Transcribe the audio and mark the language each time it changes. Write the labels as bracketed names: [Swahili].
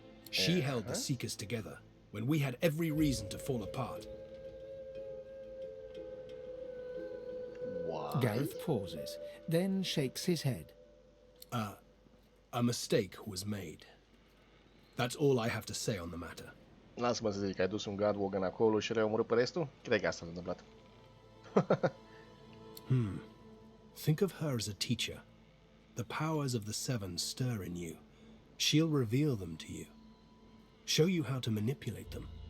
[English] She held the Seekers together when we had every reason to fall apart. Why? Gareth pauses, then shakes his head. A mistake was made. That's all I have to say on the matter. [Romanian] Lasă-mă să zic, ai dus un Godwoken acolo și le-ai omorât pe restul? Cred că asta s-a întâmplat. [English] Think of her as a teacher. The powers of the Seven stir in you. She'll reveal them to you. Show you how to manipulate them.